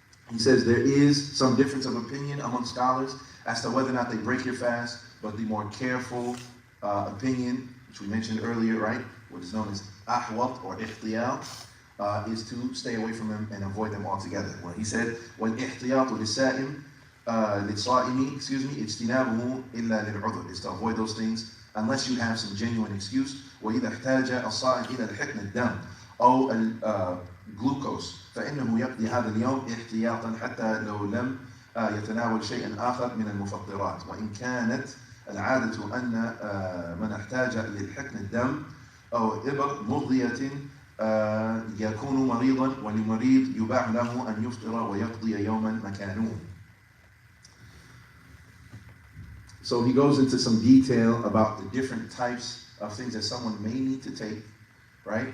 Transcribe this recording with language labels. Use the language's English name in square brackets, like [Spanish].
[English] He says there is some difference of opinion among scholars as to whether or not they break your fast, but the more careful opinion, which we mentioned earlier, right, what is known as ahwat or ihtiyat, is to stay away from them and avoid them altogether. Well, he said, [Arabic] وَالْإِحْتِيَاطُ لِلسَّائِمِ لِلصَّائِمِ اجْتِنَابُهُ إِلَّا لِلْعُذْرِ, [English] is to avoid those things unless you have some genuine excuse. [Arabic] وَإِذَا احْتَاجَ الصَّائِمِ إِلَى الْحِقْنِ الدَّمِ أو الجلوكوز فإنه يقضي هذا اليوم احتياطا حتى لو لم يتناول شيئا آخر من المفطرات. وإن كانت العادة أن من احتاج للحقن الدم أو إبر مغذية يكون مريضا وللمريض يباح له أن يفطر ويقضي يوما مكانه. [English] So he goes into some detail about the different types of things that someone may need to take, right?